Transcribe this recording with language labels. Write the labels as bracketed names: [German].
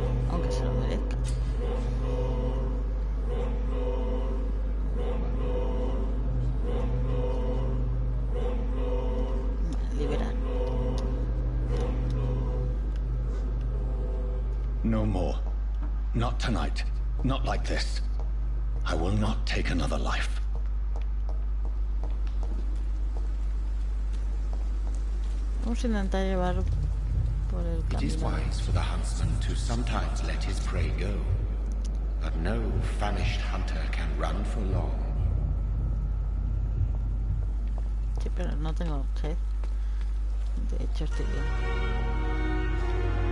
[Spanish] Aunque se lo merezca. Vale, liberar. [English] No more. Not tonight. Not like this. I will not take another life. [Spanish] Vamos a intentar llevar por el [English] It is [Spanish] camino. [English] wise for the huntsman to sometimes let his prey go. But no famished hunter can run for long. [Spanish] Sí, pero no tengo sed. De hecho, estoy bien.